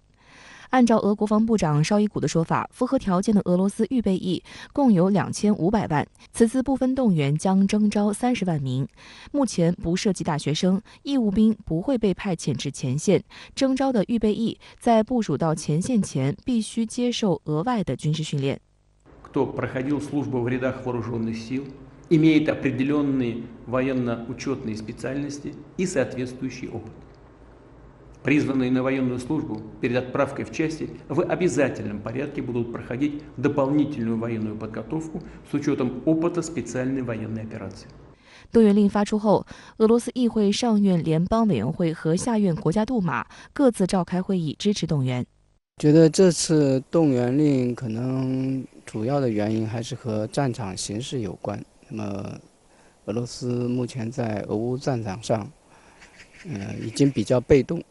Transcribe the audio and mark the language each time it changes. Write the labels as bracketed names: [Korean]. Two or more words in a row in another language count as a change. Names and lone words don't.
[Chinese] 按照俄国防部长绍伊古的说法，符合条件的俄罗斯预备役共有2500万，此次部分动员将征召30万名。目前不涉及大学生，义务兵不会被派遣至前线，征召的预备役在部署到前线前必须接受额外的军事训练。 [Russian] Кто проходил службу в рядах вооруженных сил, имеет определенные военно-учетные специальности и соответствующий опыт.Призванные на военную службу перед отправкой в части в обязательном порядке будут проходить дополнительную военную подготовку с учетом опыта специальной военной операции. [Chinese] 动员令发出后，俄罗斯议会上院联邦委员会和下院国家杜马各自召开会议支持动员。觉得这次动员令可能主要的原因还是和战场形势有关。那么，俄罗斯目前在俄乌战场上，已经比较被动。